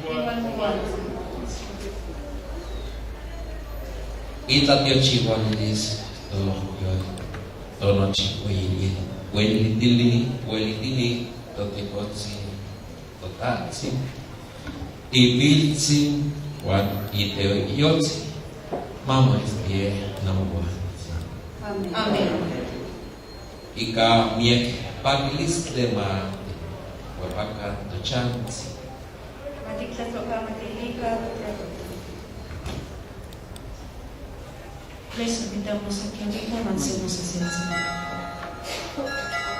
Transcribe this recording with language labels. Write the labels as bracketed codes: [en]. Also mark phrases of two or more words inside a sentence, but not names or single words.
[nah] Ita diochihualis tonochihuili huelitili totekotzi totatzi ibiltzi wan iteoyotzi mamo estie namuguatzi. Amén. Ika miek pakilistle ma huapaka tochanzi. [es] Les invitamos a que avancemos hacia el Señor.